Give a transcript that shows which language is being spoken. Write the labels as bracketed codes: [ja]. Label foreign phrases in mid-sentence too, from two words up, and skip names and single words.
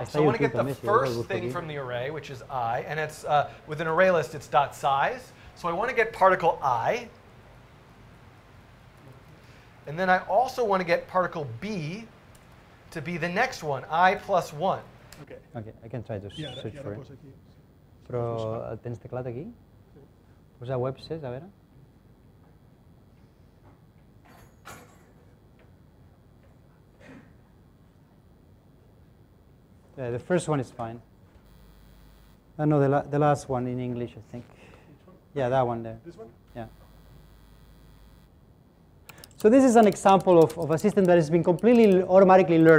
[en] So I want to get the first thing from the array, which is I, and it's with an array list, it's dot size. So I want to get particle I, and then I also want to get particle B to be the next one, I plus 1. Okay, I can try to search for it. [ca] Però tens teclat aquí? Posa Websays, a veure. [en] Yeah, the first one is fine. No, the last one in English, I think. Yeah, that one there. This one? Yeah. So this is an example of a system that has been completely automatically learned.